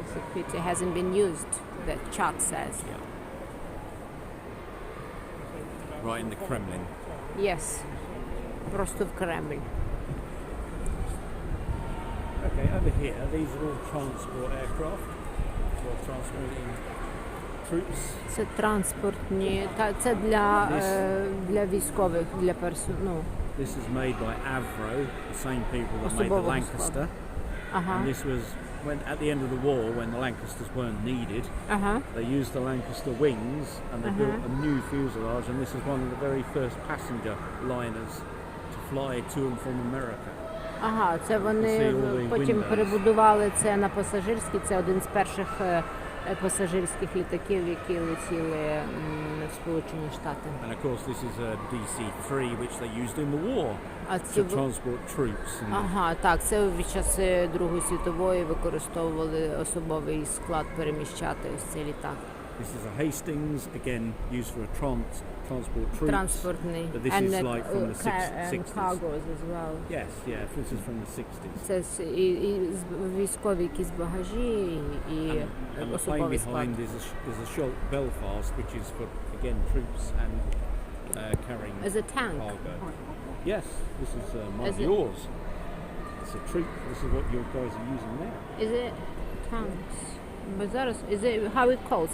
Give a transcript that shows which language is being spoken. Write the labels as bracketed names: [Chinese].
[English] It's a pity it hasn't been used, the chart says. Yeah. Right in the Kremlin. Yes. [Ukrainian] Просто в Кремль. [English] Okay, over here, these are all transport aircraft. For transporting troops. [Ukrainian] Це транспортні, це для військових, для персоналу. [English] This is made by Avro, the same people that made the Lancaster. And this was when at the end of the war, when the Lancasters weren't needed, they used the Lancaster wings and they built a new fuselage, and this is one of the very first passenger liners to fly to and from America. [Ukrainian] Ага, це вони потім перебудували це на пасажирський, це один з перших пасажирських літаків, які летіли в Сполучені Штати. [English] And of course this is a DC-3 which they used in the war to transport troops. [Ukrainian] Ага, так, це під час Другої світової використовували особовий склад переміщати ось цей літак. [English] This is a Hastings, again used for transport troops. [Ukrainian] Транспортний. [English] But this is like from the 60s. And cargos as well. Yes, yeah, this is from the 60s. [Ukrainian] Це і військові якісь багажі, і особовий склад. [English] And the plane behind is a Schultz Belfast, which is for, again, troops and carrying As a tank. cargo. Yes, this is yours. It's a troop. This is what your guys are using now. Is it tanks? But that is it how it calls?